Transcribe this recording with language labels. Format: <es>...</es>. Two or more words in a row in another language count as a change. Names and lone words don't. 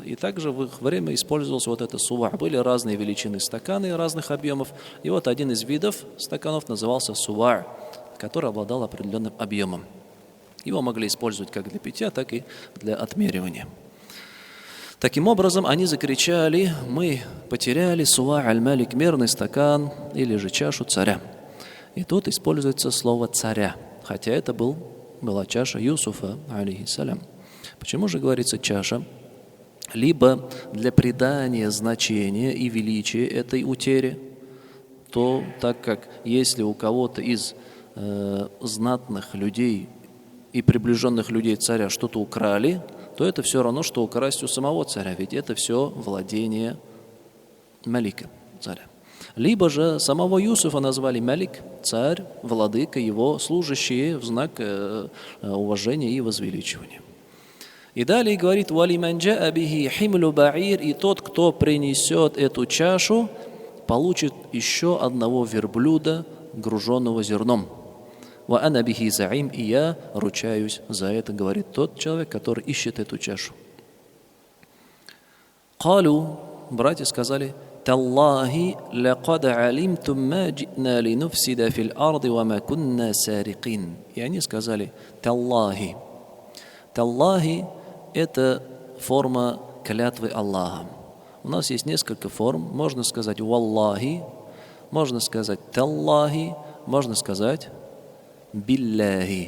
<ru>И также в их время использовался вот это суа. Были разные величины стаканы разных объемов. И вот один из видов стаканов назывался суа, который обладал определенным объемом. Его могли использовать как для питья, так и для отмеривания. Таким образом, они закричали: «Мы потеряли</ru> <ar>صواع الملك,</ar> <ru>мерный стакан или же чашу царя». И тут используется слово «царя», хотя это была чаша Юсуфа, алейхиссалям. Почему же говорится «чаша»? Либо для придания значения и величия этой утере, то так как если у кого-то из знатных людей и приближенных людей царя что-то украли, то это все равно, что украсть у самого царя, ведь это все владение малика, царя. Либо же самого Юсуфа назвали малик, царь, владыка, его служащие в знак уважения и возвеличивания. И далее говорит:</ru> <ar>«ولمن جاء به حمل بعير»,</ar> <ru>и тот, кто принесет эту чашу, получит еще одного верблюда, груженного зерном.</ru> <ar>«وأنا به زعيم»,</ar> <ru>и я ручаюсь за это, говорит тот человек, который ищет эту чашу. «Калу», братья сказали:</ru> <ar>«تالله لقد علمتم ما جئنا لنفسد في الأرض وما كنا سارقين».</ar> <ru>И они сказали: «Таллахи», Таллахи – это форма клятвы Аллахом. У нас есть несколько форм. Можно сказать «валлахи», можно сказать «таллахи», можно сказать «билляхи».</ru>